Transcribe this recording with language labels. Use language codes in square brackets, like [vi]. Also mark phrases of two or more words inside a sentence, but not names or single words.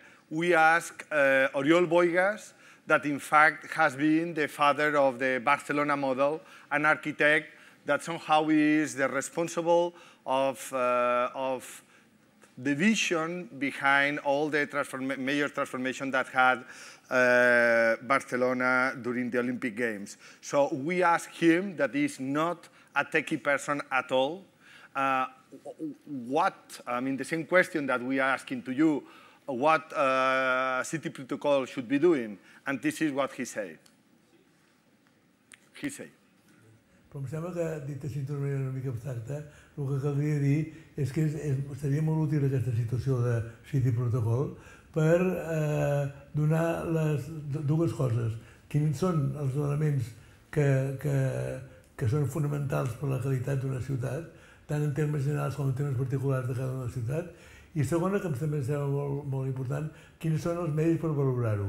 [en] We asked Oriol Boigas, that in fact has been the father of the Barcelona model, an architect that somehow is the responsible of the vision behind all the major transformation that had Barcelona during the Olympic Games. So we asked him, that is not a techie person at all, the same question that we are asking to you, what city protocol should be doing, and this is what he said. [ca] Però em sembla que, dit així d'una manera una mica abstracta, el que caldria dir és que seria molt útil aquesta situació de City Protocol per donar les dues coses. Quins són els elements que són fonamentals per la qualitat d'una ciutat, tant en termes generals com en termes particulars de cada una ciutat, i segona, que també em sembla molt important, quins són els medis per valorar-ho.